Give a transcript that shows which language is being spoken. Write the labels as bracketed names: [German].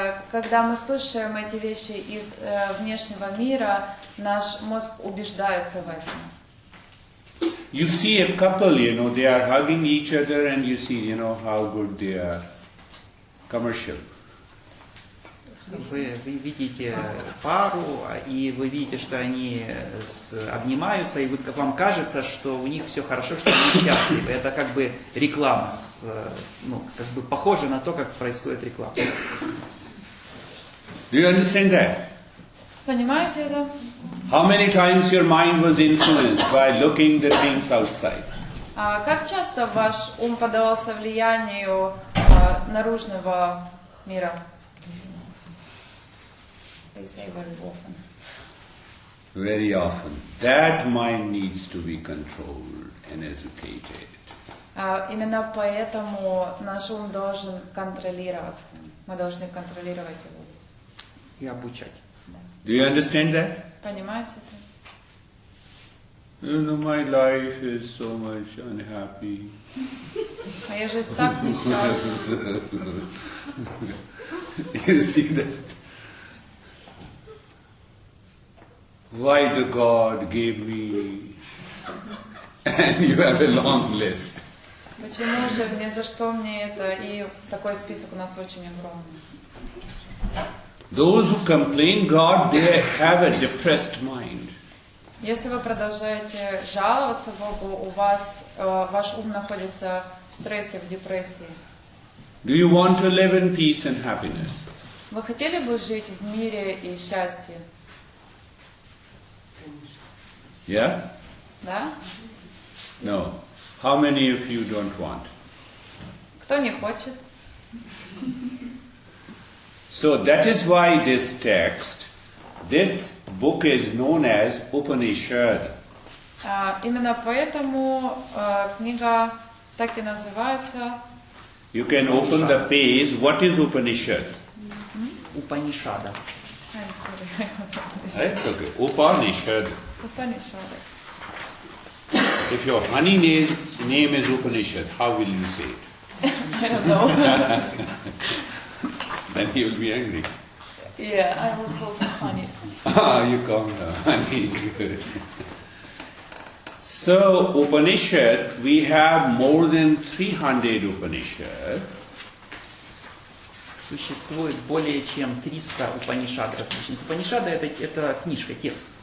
[Russian] Когда мы слушаем эти вещи из внешнего мира, наш мозг убеждается в этом. [English] You see a couple, you know, they are hugging each other and you see, you know, how good they are. Commercial. [Russian] Вы видите пару, и вы видите, что они обнимаются, и вам кажется, что у них все хорошо, что они счастливы. Это как бы реклама, как бы похоже на то, как происходит реклама. [English] Do you understand that? [Russian] Понимаете это? [English] How many times your mind was influenced by looking the things outside? [Russian] Как часто ваш ум поддавался влиянию наружного мира? [English] They say very often. Very often. That mind needs to be controlled and educated. [Russian] Именно поэтому наш ум должен контролироваться. Мы должны контролировать его. И обучать. [English] Do you understand that? [Russian] Понимаете это? [English] You know, my life is so much unhappy. [Russian] Моя жизнь так несчастна. [English] You see that? Why the God gave me? And you have a long list. [Russian] Почему же, ни за что мне это? И такой список у нас очень огромный. [English] Those who complain God, they have a depressed mind. [Russian] Если вы продолжаете жаловаться Богу, у вас ваш ум находится в стрессе, в депрессии. [English] Do you want to live in peace and happiness? [Russian] Вы хотели бы жить в мире и счастье? [English] Yeah? [Russian] Да? [English] No. How many of you don't want? [Russian] Кто не хочет? [English] So that is why this text, this book is known as Upanishad. [Russian] Именно поэтому книга так и называется. [English] You can open the page. What is Upanishad? [Russian] Упанишада. [English] I'm sorry. That's okay. Upanishad. Upanishad. If your honey name is Upanishad, how will you say it? I don't know. Then he will be angry. Yeah, I will call it honey. You call it honey. Good. So, Upanishad, we have more than 300 Upanishad. [Russian] Существует более чем 300 Упанишад различных. Упанишада это книжка, текст.